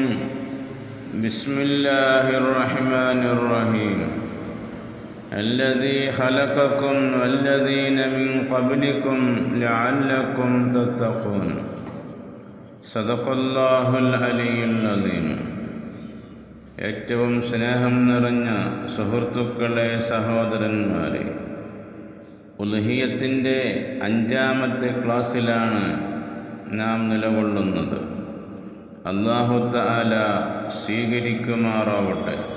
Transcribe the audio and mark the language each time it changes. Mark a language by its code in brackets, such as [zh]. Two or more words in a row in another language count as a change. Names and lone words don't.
[ar] بسم الله الرحمن الرحيم. الذي خلقكم والذين من قبلكم لعلكم تتقون. صدق الله العلي العظيم. [ml] ഏറ്റവും സ്നേഹം നിറഞ്ഞ സുഹൃത്തുക്കളെ, സഹോദരന്മാരെ, ഉൽഹിയ്യത്തിൻ്റെ 5-ാമത്തെ ക്ലാസ്സിലാണ് നാം നിലകൊള്ളുന്നത്. അല്ലാഹു തആല സ്വീകരിക്കുമാറാവട്ടെ.